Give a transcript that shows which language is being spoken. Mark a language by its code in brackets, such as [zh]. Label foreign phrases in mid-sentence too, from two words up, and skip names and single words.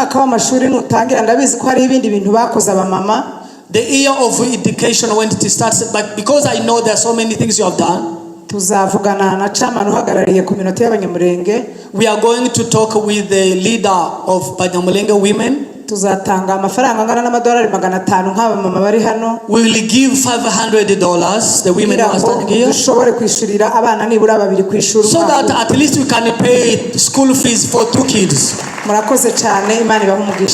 [en] The year of education when it starts, but because I know there are so many things you have done, we are going to talk with the leader of Banyamulenge women. [rw] tuzatanga amafaranga angana n'amadolari 500 nk'aba mama bari hano. [en] We will give $500, the women who are standing here, [rw] dushobore kwishurira abana nibura babiri kwishura, [en] so that at least we can pay school fees for 2 kids. [rw] Murakoze cyane, Imana ibahe umugisha.